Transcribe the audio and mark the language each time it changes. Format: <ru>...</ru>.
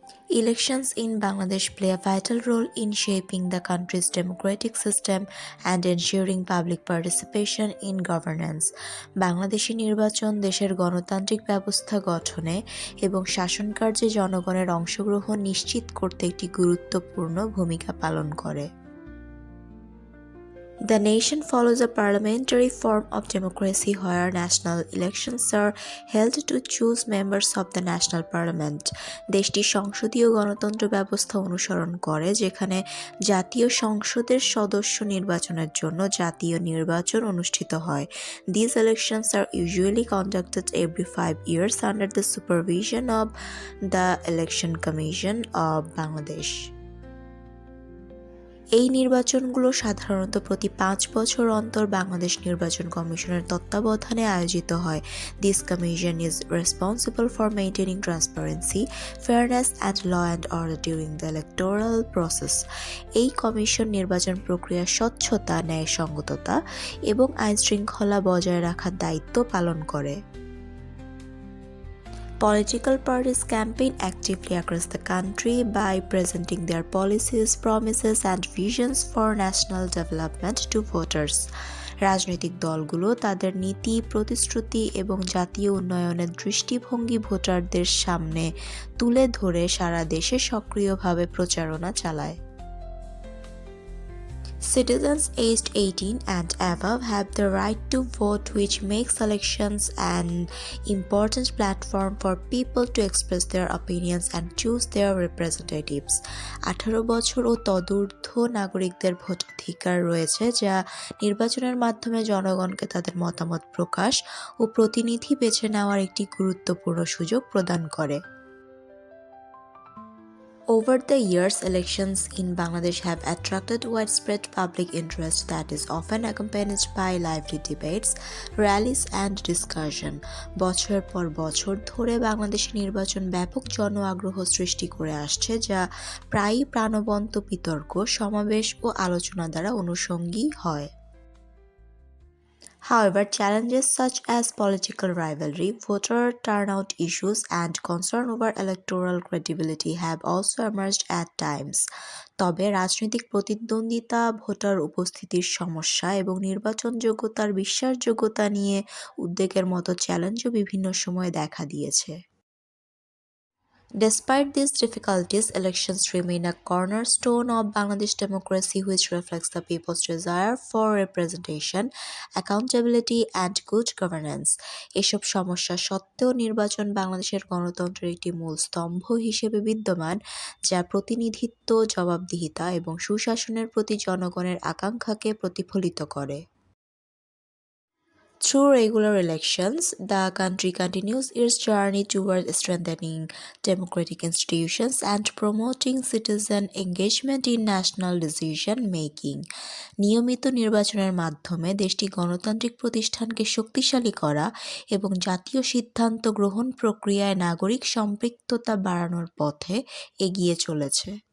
<en>Elections in Bangladesh play a vital role in shaping the country's democratic system and ensuring public participation in governance.</en> <bn>Bangladeshi নির্বাচন দেশের গণতান্ত্রিক ব্যবস্থা গঠনে এবং শাসনকার্যে জনগণের অংশগ্রহণ নিশ্চিত করতে একটি গুরুত্বপূর্ণ ভূমিকা পালন করে।</bn> <en>The nation follows a parliamentary form of democracy where national elections are held to choose members of the national parliament.</en> <bn>দেশটি সংসদীয় গণতন্ত্র ব্যবস্থা অনুসরণ করে যেখানে জাতীয় সংসদের সদস্য নির্বাচনের জন্য জাতীয় নির্বাচন অনুষ্ঠিত হয়।</bn> <en>These elections are usually conducted every 5 years under the supervision of the Election Commission of Bangladesh.</en> <bn>এই নির্বাচনগুলো সাধারণত প্রতি 5 বছর অন্তর বাংলাদেশ নির্বাচন কমিশনের তত্ত্বাবধানে আয়োজিত হয়।</bn> <en>This commission is responsible for maintaining transparency, fairness and law and order during the electoral process.</en> <bn>এই কমিশন নির্বাচন প্রক্রিয়ার স্বচ্ছতা, ন্যায়সঙ্গততা এবং আইনশৃঙ্খলা বজায় রাখার দায়িত্ব পালন করে।</bn> <en>Political parties campaign actively across the country by presenting their policies, promises, and visions for national development to voters.</en> <bn>রাজনৈতিক দলগুলো তাদের নীতি, প্রতিশ্রুতি এবং জাতীয় উন্নয়নের দৃষ্টিভঙ্গি ভোটারদের সামনে তুলে ধরে সারা দেশে সক্রিয়ভাবে প্রচারণা চালায়।</bn> <en>Citizens aged 18 and above have the right to vote, which makes elections an important platform for people to express their opinions and choose their representatives.</en> <bn>18 বছর ও তদূর্ধ্ব নাগরিকদের ভোটাধিকার রয়েছে যা নির্বাচনের মাধ্যমে জনগণকে তাদের মতামত প্রকাশ ও প্রতিনিধি বেছে নেওয়ার একটি গুরুত্বপূর্ণ সুযোগ প্রদান করে।</bn> <en>Over the years, elections in Bangladesh have attracted widespread public interest that is often accompanied by lively debates, rallies and discussion.</en> <bn>বছর পর বছর ধরে বাংলাদেশী নির্বাচন ব্যাপক জন আগ্রহ সৃষ্টি করে আসছে যা প্রায়ই প্রাণবন্ত বিতর্ক, সমাবেশ ও আলোচনা দ্বারা অনুষঙ্গী হয়।</bn> <en>However, challenges such as political rivalry, voter turnout issues, and concern over electoral credibility have also emerged at times.</en> <bn>তবে রাজনৈতিক প্রতিদ্বন্দ্বিতা, ভোটার উপস্থিতির সমস্যা এবং নির্বাচন যোগ্যতার বিশ্বাসযোগ্যতা নিয়ে উদ্বেগের মতো চ্যালেঞ্জও বিভিন্ন সময়ে দেখা দিয়েছে।</bn> <en>Despite these difficulties, elections remain a cornerstone of Bangladesh democracy which reflects the people's desire for representation, accountability and good governance.</en> <bn>এসব সমস্যা সত্ত্বেও নির্বাচন বাংলাদেশের গণতন্ত্রের একটি মূল স্তম্ভ হিসেবে বিদ্যমান যা প্রতিনিধিত্ব, জবাবদিহিতা এবং সুশাসনের প্রতি জনগণের আকাঙ্ক্ষাকে প্রতিফলিত করে।</bn> <en>Through regular elections, the country continues its journey toward strengthening democratic institutions and promoting citizen engagement in national decision making.</en> <bn>নিয়মিত নির্বাচনের মাধ্যমে দেশটি গণতান্ত্রিক প্রতিষ্ঠানকে শক্তিশালী করা এবং জাতীয় সিদ্ধান্ত গ্রহণ প্রক্রিয়ায় নাগরিক সম্পৃক্ততা বাড়ানোর পথে এগিয়ে চলেছে।</bn>